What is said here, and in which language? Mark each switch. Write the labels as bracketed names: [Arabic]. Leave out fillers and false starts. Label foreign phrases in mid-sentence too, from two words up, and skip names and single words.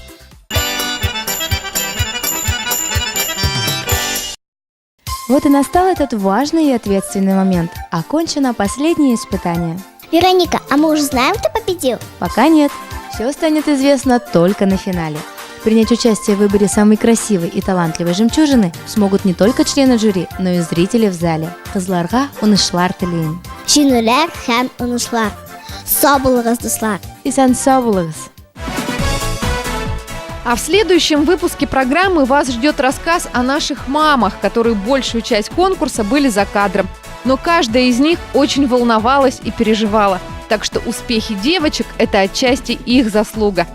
[Russian] Вот и настал этот важный и ответственный момент. Окончено последнее испытание. Вероника, а мы уже знаем, кто победил? Пока нет. Все станет известно только на финале. Принять участие в выборе самой красивой и талантливой жемчужины смогут не только члены жюри, но и зрители в зале. [Tatar] Кызларга унышлар телейин. Жинулер һәм унышлар. Сау булыгыз, дуслар. Исән сау булыгыз. [Russian] А в следующем выпуске программы вас ждет рассказ о наших мамах, которые большую часть конкурса были за кадром. Но каждая из них очень волновалась и переживала. Так что успехи девочек – это отчасти их заслуга.